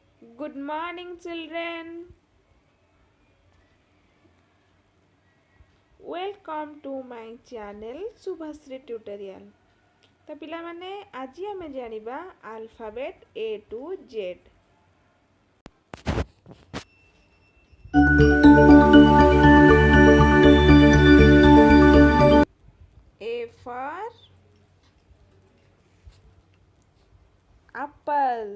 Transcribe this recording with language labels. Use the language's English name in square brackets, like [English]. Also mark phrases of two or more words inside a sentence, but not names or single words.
[English] Good morning, children. Welcome to my channel Subhashree tutorial. [Odia] ତ ପିଲା ମାନେ ଆଜି ଆମେ ଜାଣିବା [English] alphabet A to Z. A for apple.